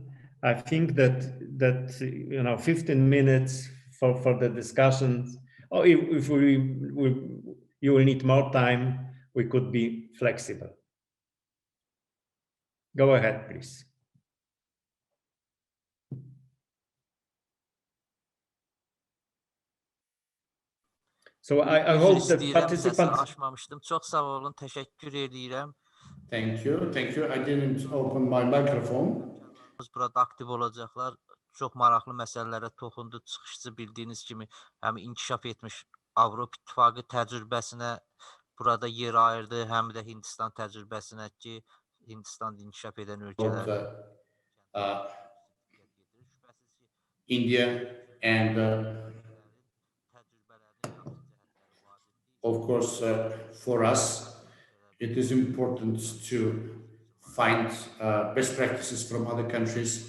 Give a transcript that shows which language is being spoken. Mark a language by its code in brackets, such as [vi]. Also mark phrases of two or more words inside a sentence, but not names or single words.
[en] I think that 15 minutes for the discussions, or if you will need more time, we could be flexible. Go ahead, please. So I hope the participants... [az] Açmamışdım. Çox sağ olun, təşəkkür edirəm. [en] Thank you. I didn't open my microphone. [az] Burada aktiv olacaqlar. Çox maraqlı məsələlərə toxundu. Çıxışçı bildiyiniz kimi həm inkişaf etmiş Avropa İttifaqı təcrübəsinə burada yer ayırdı, həm də Hindistan təcrübəsinə ki, Hindistan inkişaf edən ölkələr. [en] India and of course for us it is important to find best practices from other countries.